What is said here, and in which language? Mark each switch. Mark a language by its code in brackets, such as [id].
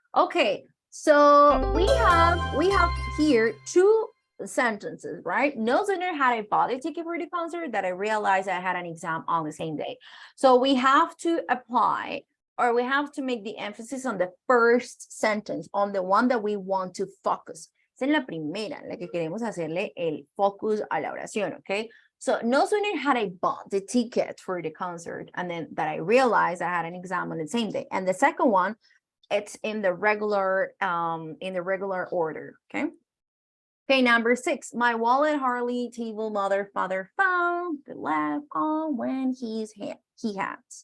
[en] Okay, so we have here two sentences, right? No sooner had I bought a ticket for the concert that I realized I had an exam on the same day. So we have to apply, or we have to make the emphasis on the first sentence, on the one that we want to focus. [es] Esa es la primera, en la que queremos hacerle el focus a la oración, okay? [en] So no sooner had I bought the ticket for the concert and then that I realized I had an exam on the same day. And the second one, it's in the regular order, okay? Okay, number 6, my wallet, Harley, table, mother, father found the left on when he had.